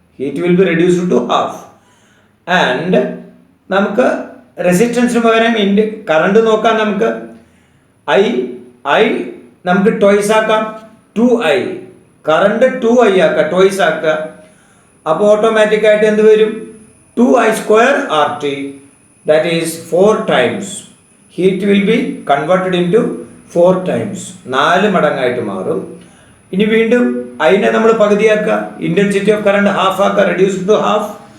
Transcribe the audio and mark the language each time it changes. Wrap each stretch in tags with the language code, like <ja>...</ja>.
<en>Heat will be reduced to half. And</en> <ml>നമുക്ക് റെസിസ്റ്റൻസിന് പകരം current നോക്കാം. നമുക്ക് ഐ നമുക്ക് ട്വൈസ് ആക്കാം, 2i. കറണ്ട് 2i ആക്കുക, ട്വൈസ് ആക്കുക. അപ്പോൾ ഓട്ടോമാറ്റിക്കായിട്ട് എന്ത് വരും?</ml> <en>2i square RT, that is 4 times. Heat will be converted into 4 times.</en> <ml>4 മടങ്ങായിട്ട് മാറും. ഇനി വീണ്ടും അതിനെ നമ്മൾ പകുതിയാക്കുക, ഇൻറ്റൻസിറ്റി ഓഫ് കറണ്ട് ഹാഫ് ആക്കുക,</ml> <en>Reduce to half.</en>